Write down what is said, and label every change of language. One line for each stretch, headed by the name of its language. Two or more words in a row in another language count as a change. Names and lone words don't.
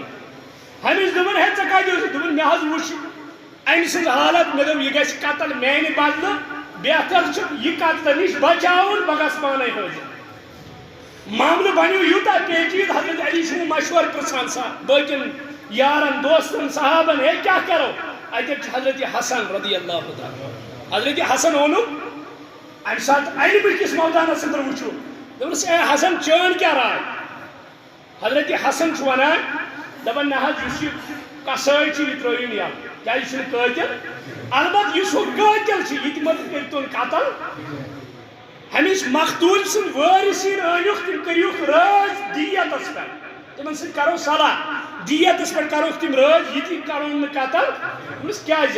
Kashmiri: ہمِس دوٚپُن ہے ژےٚ کَتہِ اوسُکھ دوٚپُن مےٚ حظ وٕچھ أمۍ سٕنٛز حالت مےٚ دوٚپ یہِ گژھِ قتل میانہِ بدلہٕ بہتر چھُ یہِ قتلہٕ نِش بچاوُن بہٕ گژھٕ پانے حٲضِر. معاملہٕ بنیو یوٗتاہ پیچیدٕ حضرت علی چھُ مشورٕ پرٛژھان سا باقین یارن دوستن صحابن ہے کیا کرو اتر حضرت حسن
Arabic: رضی اللہ تعالیٰ
Kashmiri: حضرت حسن اونُکھ امہِ ساتہٕ علمہٕ کِس مٲدانس اندر وٕچھو دوپس اے حسن چون کیا رائے حضرت حسن ونان دپان نہ اس کسائی یہ ترٲیِو یلہٕ کیٛازِ یہِ چھُنہٕ قٲتِل البتہ یُس ہُہ قٲتِل چھُ یہِ تہِ مہ کٔرۍتون قتل ہمِس مقتوٗل سٕنٛدۍ وٲرثیٖن أنِوکھ تِم کٔرِوکھ رٲض دیتس پٮ۪ٹھ تِمن سۭتۍ کرو صلاح دیتس پٮ۪ٹھ کروکھ تِم رٲض یہِ تہِ کرون نہٕ قتل دوٚپمَس کیٛازِ